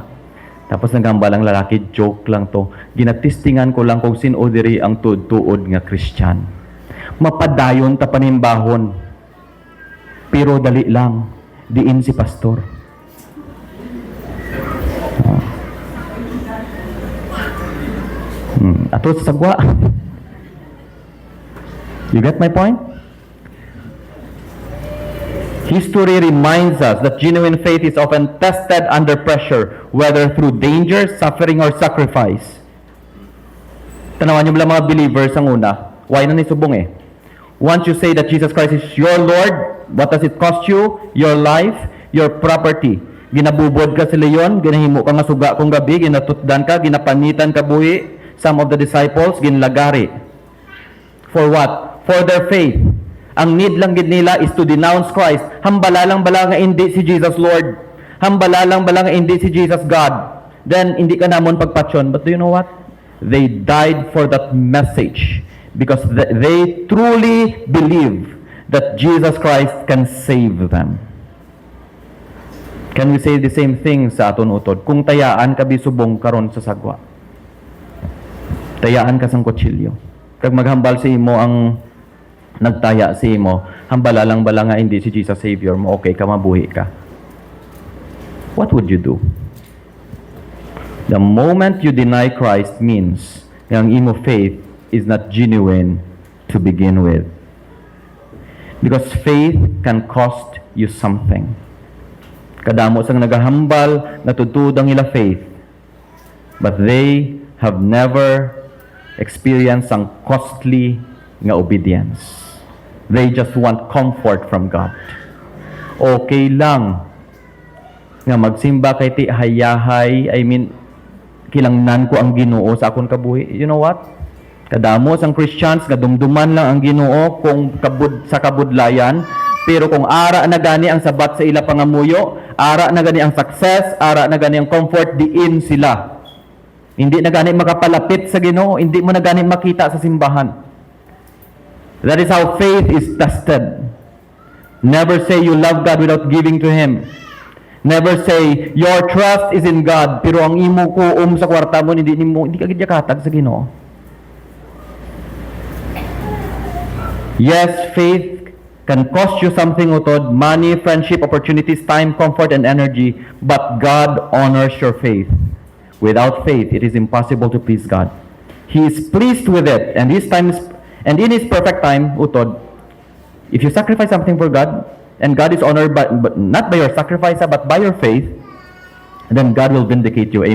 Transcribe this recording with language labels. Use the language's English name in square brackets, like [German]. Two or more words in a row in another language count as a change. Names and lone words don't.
[Hiligaynon] Tapos nagambal ang lalaki, joke lang to. Ginatistingan ko lang kung sino diri ang tuod nga Christian. Mapadayon ta panimbahon. Pero dali lang, diin si pastor. Ato sa sagwa. [English] You get my point? History reminds us that genuine faith is often tested under pressure, whether through danger, suffering, or sacrifice. [Hiligaynon] Tanawan niyo ba mga believers ang una? [English] Why [Hiligaynon] na nisubong [English] Once you say that Jesus Christ is your Lord, what does it cost you? Your life, your property. [Hiligaynon] Ginabubod ka sa leyon, ginahimo ka nga suga kung gabi, ginatutdan ka, ginapanitan ka buhi. [English] Some of the disciples, ginlagari. For what? For their faith. [Hiligaynon] Ang need lang gid nila [English] is to denounce Christ. [Hiligaynon] Hambala lang bala nga hindi si Jesus Lord. Hambala lang bala nga hindi si Jesus God. Then hindi ka namon pagpatyon. [English] But do you know what? They died for that message because they truly believe that Jesus Christ can save them. Can we say the same thing [Hiligaynon] sa aton utod? Kung tayaan ka bisubong karon sa sagwa. Tayaan ka sang kutsilyo. Kag maghambal sa imo ang nagtaya si mo, hambala lang bala nga hindi si Jesus Savior mo, okay ka, mabuhi ka. [English] What would you do? The moment you deny Christ means [Hiligaynon] yung imo [English] faith is not genuine to begin with. Because faith can cost you something. [Hiligaynon] Kadamo sang nagahambal, natutud ang ila faith, [English] but they have never experienced [Hiligaynon] ang [English] costly nga obedience. They just want comfort from God. [Hiligaynon] Okay lang nga magsimba kay ti hayahay, kilangnan ko ang Ginoo sa akon kabuhi. [English] You know what? [Hiligaynon] Kadamo sang Christians nga dumduman lang ang Ginoo kung sa kabudlayan, pero kung ara na gani ang sabat sa ila pangamuyo, ara na gani ang success, ara na gani ang comfort, diin sila. Hindi na gani makapalapit sa Ginoo, hindi mo na gani makita sa simbahan. [English] That is how faith is tested. Never say you love God without giving to Him. Never say your trust is in God, pero ang imo [Hiligaynon] kuom sa kwarta mo hindi ka gid katag sa Ginoo. [English] Yes, faith can cost you something, utod, money, friendship, opportunities, time, comfort, and energy, but God honors your faith. Without faith, it is impossible to please God. He is pleased with it, and in His perfect time, utod, if you sacrifice something for God, and God is honored but not by your sacrifice, but by your faith, then God will vindicate you.